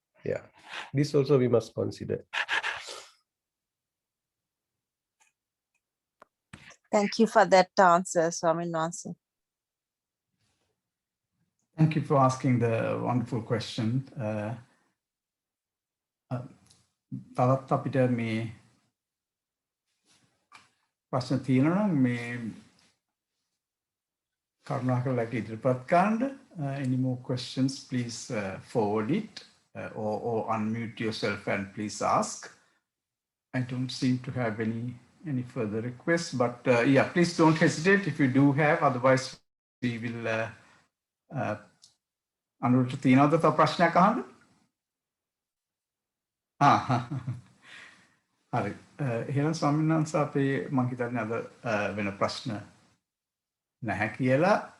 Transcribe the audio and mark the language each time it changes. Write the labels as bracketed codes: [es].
[en] Yeah, this also we must consider. Thank you for that answer, Swamin Wansa. Thank you for asking the wonderful question. [si] තවත් අපිට මේ ප්‍රශ්න තියෙනවා නම් මේ කරුණාකරලා ඉදිරිපත් කරන්න. [en] Any more questions, please forward it or unmute yourself and please ask. I don't seem to have any further requests, but yeah, please don't hesitate if you do have. Otherwise, we will [si] අනුරට තියෙනවද තව ප්‍රශ්නයක් අහන්න? හරි. එහෙනම් ස්වාමීන් වහන්සේ අපේ මම හිතන්නේ අද වෙන ප්‍රශ්න නැහැ කියලා.